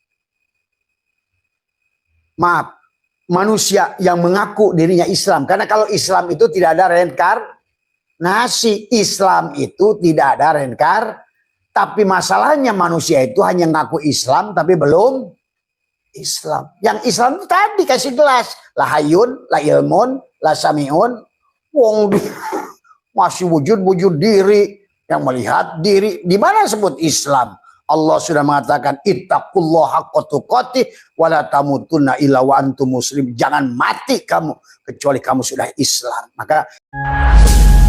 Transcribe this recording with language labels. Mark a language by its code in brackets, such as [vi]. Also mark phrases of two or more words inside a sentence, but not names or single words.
[id] Maaf, manusia yang mengaku dirinya Islam. Karena kalau Islam itu tidak ada reinkarnasi. Islam itu tidak ada reinkarnasi. Tapi masalahnya manusia itu hanya ngaku Islam tapi belum Islam. Yang Islam itu tadi kasih jelas. [ar] لا حيٌّ، لا علمٌ، لا سميعٌ. [id] Wong masih wujud diri. Yang melihat diri. Di mana sebut Islam? Allah sudah mengatakan [ar] اتقوا الله حق تقاته ولا تموتن إلا وأنتم مسلم. [id] Jangan mati kamu kecuali kamu sudah Islam. Maka